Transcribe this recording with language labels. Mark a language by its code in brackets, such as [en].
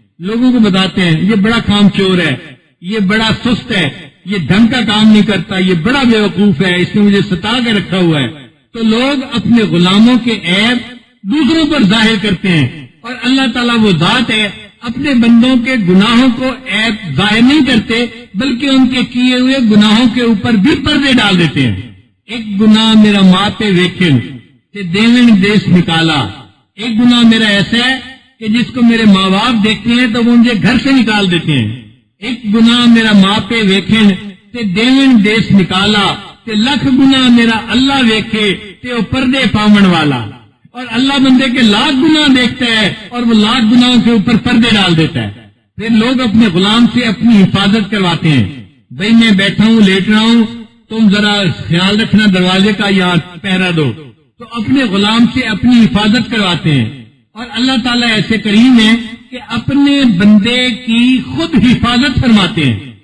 [ur] لوگوں کو بتاتے ہیں یہ بڑا کام چور ہے، یہ بڑا سست ہے، یہ ڈھنگ کا کام نہیں کرتا، یہ بڑا بیوقوف ہے، اس نے مجھے ستا کے رکھا ہوا ہے. تو لوگ اپنے غلاموں کے عیب دوسروں پر ظاہر کرتے ہیں، اور اللہ تعالیٰ وہ ذات ہے اپنے بندوں کے گناہوں کو عیب ظاہر نہیں کرتے بلکہ ان کے کیے ہوئے گناہوں کے اوپر بھی پردے ڈال دیتے ہیں. [pa] ایک گناہ میرا ماں پہ ویکھن تے دیون دیس نکالا. [ur] ایک گناہ میرا ایسا ہے کہ جس کو میرے ماں باپ دیکھتے ہیں تو وہ مجھے گھر سے نکال دیتے ہیں. [pa] ایک گناہ میرا ماں پہ ویکھن تے دیون دیس نکالا تے لکھ گناہ میرا اللہ ویکھے تے وہ پردے پاون والا. [ur] اور اللہ بندے کے لاکھ گناہ دیکھتا ہے اور وہ لاکھ گناہوں کے اوپر پردے ڈال دیتا ہے. پھر لوگ اپنے غلام سے اپنی حفاظت کرواتے ہیں. بھائی میں بیٹھا ہوں، لیٹ رہا ہوں، تم ذرا خیال رکھنا دروازے کا یا پہرا دو. تو اپنے غلام سے اپنی حفاظت کرواتے ہیں. اور اللہ تعالیٰ ایسے کریم ہے کہ اپنے بندے کی خود حفاظت فرماتے ہیں.